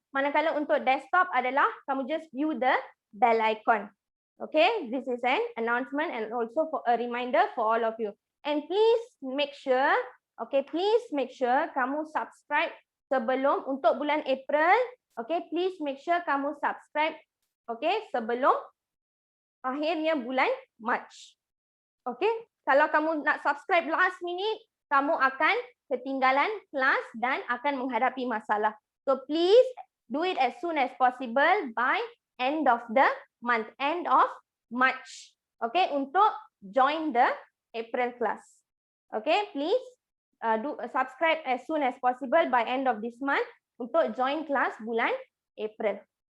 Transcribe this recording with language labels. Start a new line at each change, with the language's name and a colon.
Malay: Manakala untuk desktop adalah kamu
English: just view the bell icon. Okay, this is an announcement and also for a reminder for all of you. And please make sure, okay, please make sure
Malay: kamu
English: subscribe
Malay: sebelum untuk bulan April.
English: Okay, please make sure
Malay: kamu
English: subscribe, okay,
Malay: sebelum akhirnya bulan March. Okay, kalau kamu nak
English: subscribe last minute,
Malay: kamu akan ketinggalan kelas dan akan menghadapi masalah.
English: So please do it as soon as possible by end of the month, end of March. Okay,
Malay: untuk
English: join the April class. Okay, please do subscribe as soon as possible by end of this month untuk join
Malay: kelas bulan April.